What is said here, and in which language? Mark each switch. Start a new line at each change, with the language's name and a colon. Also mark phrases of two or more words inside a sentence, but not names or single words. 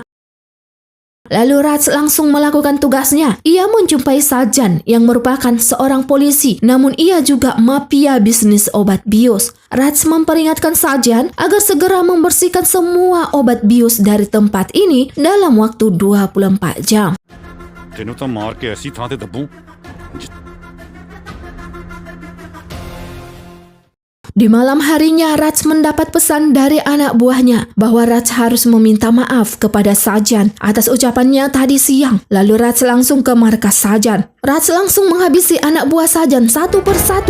Indonesian: Lalu Raj langsung melakukan tugasnya. Ia menjumpai Sajan yang merupakan seorang polisi, namun ia juga mafia bisnis obat bius. Raj memperingatkan Sajan agar segera membersihkan semua obat bius dari tempat ini dalam waktu 24 jam.
Punjabi: ਤੈਨੂੰ ਤੋ ਮਾਰ ਕੇ ਐਸੀ ਥਾਂ ਤੇ ਦੱਬੂ
Indonesian: Di malam harinya, Raj mendapat pesan dari anak buahnya bahwa Raj harus meminta maaf kepada Sajan atas ucapannya tadi siang. Lalu Raj langsung ke markas Sajan. Raj langsung menghabisi anak buah Sajan satu persatu.